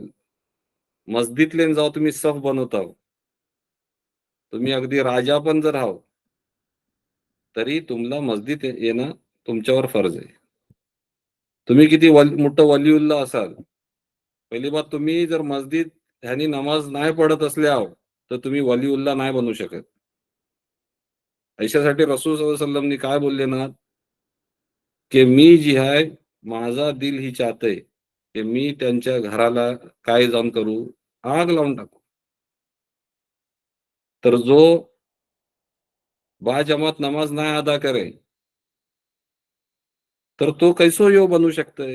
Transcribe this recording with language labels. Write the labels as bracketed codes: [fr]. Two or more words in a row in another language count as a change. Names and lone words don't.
[mr] मस्जिदलेन जाऊ तुम्ही सफ बनवताव. तुम्ही अगदी राजा पण जर आहात, तरी तुम्हाला मस्जिद येणं तुमच्यावर फर्ज आहे. तुम्ही किती मोठं वलीउल्लाह असाल, पहिली बात तुम्ही जर मस्जिद ह्यानी नमाज नाही पढत असल्यावर, तर तुम्ही वलीउल्लाह नाही बनू शकत. ऐशासाठी रसूल [ar] صلى الله عليه وسلم [mr] काय बोलले ना, की मी जी आहे, माझा दिल ही चाहतंय, की मी त्यांच्या घराला काय जाऊन करू? आग लावून टाकू. तर जो बाजमात नमाज नाही अदा करे, तर तो कैसो ह्यो बनू शकतोय?